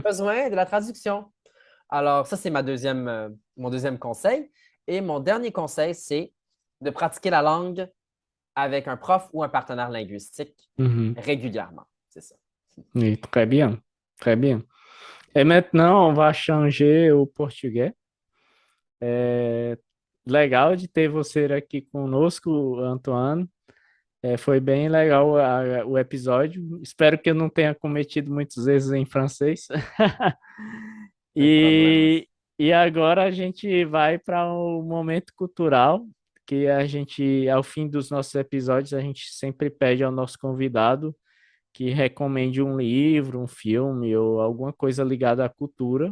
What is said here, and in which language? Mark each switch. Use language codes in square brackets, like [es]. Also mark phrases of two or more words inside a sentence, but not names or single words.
[fr] J'ai besoin de la traduction. Alors, ça, c'est mon deuxième conseil. Et mon dernier conseil, c'est de pratiquer la langue avec un prof ou un partenaire linguistique Mhm. régulièrement. C'est ça. Oui, très bien, très bien. Et maintenant, on va changer au portugais. [pt] Legal de ter você aqui conosco, Antoine. Foi bem legal o episódio. Espero que eu não tenha cometido muitos erros em francês. Sem problemas. E, e agora a gente vai para o momento cultural, que a gente, ao fim dos nossos episódios, a gente sempre pede ao nosso convidado que recomende um livro, um filme ou alguma coisa ligada à cultura